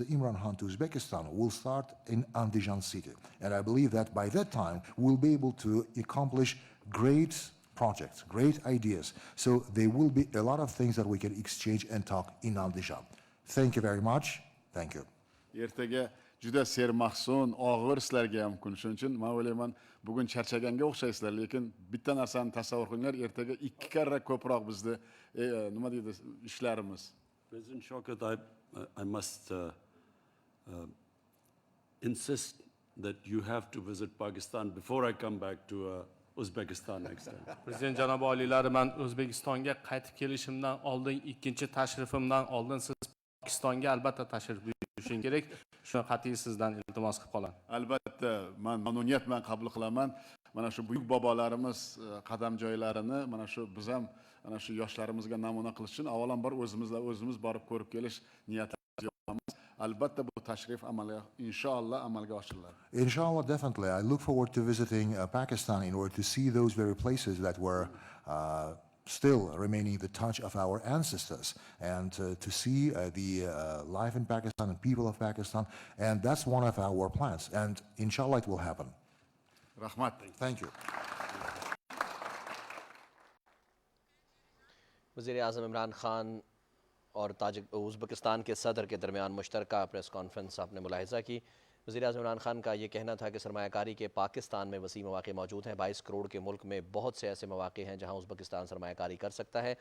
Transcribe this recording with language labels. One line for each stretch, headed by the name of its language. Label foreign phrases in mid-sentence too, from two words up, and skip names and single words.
English: Imran Khan to Uzbekistan will start in Andijan city. And I believe that by that time, we'll be able to accomplish great projects, great ideas. So there will be a lot of things that we can exchange and talk in Andijan. Thank you very much. Thank you.
Uzbek: Ertaga juda sermahsun, og'ir sizlarga ham kun. Shuning uchun men o'ylayman, bugun charchaganga o'xshaysizlar, lekin bitta narsani tasavvur qilinglar, ertaga 2 karra ko'proq bizni nima deydi ishlarimiz.
English: President Shavkat, I must insist that you have to visit Pakistan before I come back to Uzbekistan next time.
Uzbek: Prezident janob oliylari, men O'zbekistonga qaytib kelishimdan oldin, ikkinchi tashrifimdan oldin siz Pokistonga albatta tashrif buyurishingiz kerak. Shuni qat'iy sizdan iltimos qilib qolaman. Albatta, men mamnuniyat bilan qabul qilaman. Mana shu buyuk bobolarimiz qadam joylarini mana shu biz ham mana shu yoshlarimizga namuna qilish uchun avvalambor o'zimiz borib ko'rib kelish niyatimiz yo'qmiz. Albatta bu tashrif inshaalloh amalga oshiriladi.
English: Inshallah, definitely. I look forward to visiting Pakistan in order to see those very places that were still remaining the touch of our ancestors, and to see the life in Pakistan and people of Pakistan, and that's one of our plans, and inshallah it will happen.
Uzbek: Rahmat.
English: Thank you.
Urdu: وزیر اعظم عمران خان اور ازبکستان کے صدر کے درمیان مشترکہ
English: press conference
Urdu: آپ نے ملاحظہ کی. وزیر اعظم عمران خان کا یہ کہنا تھا کہ سرمایہ کاری کے پاکستان میں وسیع موقعے موجود ہیں. 22 کروڑ کے ملک میں بہت سے ایسے موقعے ہیں جہاں ازبکستان سرمایہ کاری کر سکتا ہے.